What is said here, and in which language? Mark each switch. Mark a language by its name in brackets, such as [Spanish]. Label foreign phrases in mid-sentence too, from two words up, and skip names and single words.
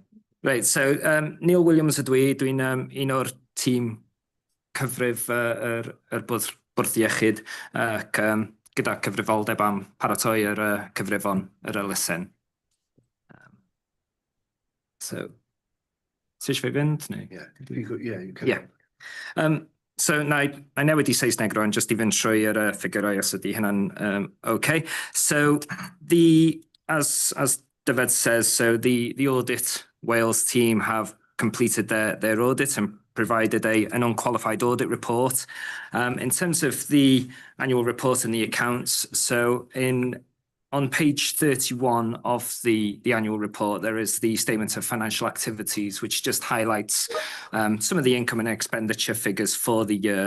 [Welsh] Reit, so Neil Williams ydw i, dwi'n un o'r tîm cyfrif yr bwrdd iechyd ac gyda cyfrifoldeb am paratoi yr cyfrifon yr elusen. So, ti eisiau fi fynd? Ie. So, na i newid i Saesneg rwan, just i fynd trwy'r ffigurau os ydy hynna'n okay. [English] So, as Dyfed says, so the Audit Wales team have completed their audit and provided an unqualified audit report. In terms of the annual report and the accounts, so on page 31 of the annual report, there is the statement of financial activities, which just highlights some of the income and expenditure figures for the year.